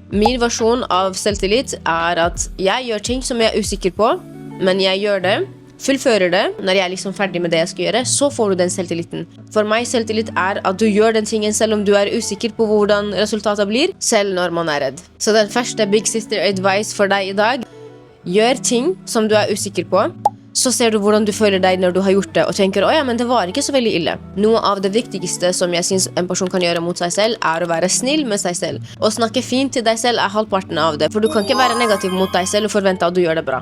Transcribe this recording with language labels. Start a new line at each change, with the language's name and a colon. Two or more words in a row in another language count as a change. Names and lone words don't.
Norwegian: Min versjon av selvtillit er at jeg gjør ting som jeg er usikker på, men jeg gjør det, fullfører det. Når jeg er liksom ferdig med det jeg skal gjøre, så får du den selvtilliten. For meg selvtillit er at du gjør den tingen selv om du er usikker på hvordan resultatet blir, selv når man er redd. Så den første
English: big sister advice
Norwegian: for deg i dag: gjør ting som du er usikker på. Så ser du hvordan du føler deg når du har gjort det, og tenker, åja, men det var ikke så veldig ille. Noe av det viktigste som jeg synes en person kan gjøre mot seg selv, er å være snill med seg selv. Å snakke fint til deg selv er halvparten av det, for du kan ikke være negativ mot deg selv og forvente at du gjør det bra.